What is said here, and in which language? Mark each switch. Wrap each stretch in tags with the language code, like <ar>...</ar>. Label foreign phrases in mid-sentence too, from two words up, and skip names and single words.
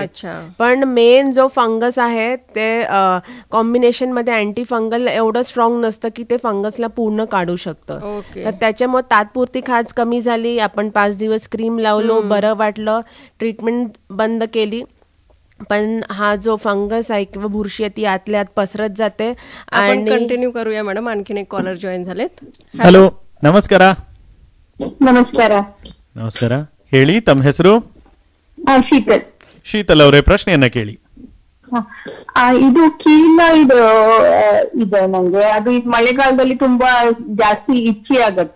<mr>पण मेन जो फंगस आहे ते कॉम्बिनेशन मध्ये</mr> <en>anti fungal</en> <mr>एवढं स्ट्रॉंग नसतं की ते फंगसला पूर्ण काढू शकतं. तर त्याच्यामुळे तात्पुरती खाज कमी झाली, आपण 5 दिवस क्रीम लावलो, बरं वाटलं, ट्रीटमेंट बंद केली, पण हा जो फंगस आहे किंवा बुरशी आहे ती आतल्या आत पसरत जाते. आपण कंटिन्यू करूया मॅडम. आणखीन एक</mr> <en>caller join</en> <mr>झालेत.</mr> <kn>ಹಲೋ, ನಮಸ್ಕಾರ. ನಮಸ್ಕಾರ. ನಮಸ್ಕಾರ, ಹೇಳಿ ತಮ್ಮ ಹೆಸರು? ಶೀತಲ್. ಶೀತಲ್ ಅವರೇ, ಪ್ರಶ್ನೆಯನ್ನ ಕೇಳಿ. ಇದು ಕೀಲಾಯ್ಡ್ ಇದೆ ನಂಗೆ. ಅದು ಈ ಮಳೆಗಾಲದಲ್ಲಿ ತುಂಬಾ ಜಾಸ್ತಿ ಇಚ್ಚಿ ಆಗತ್ತೆ.</kn>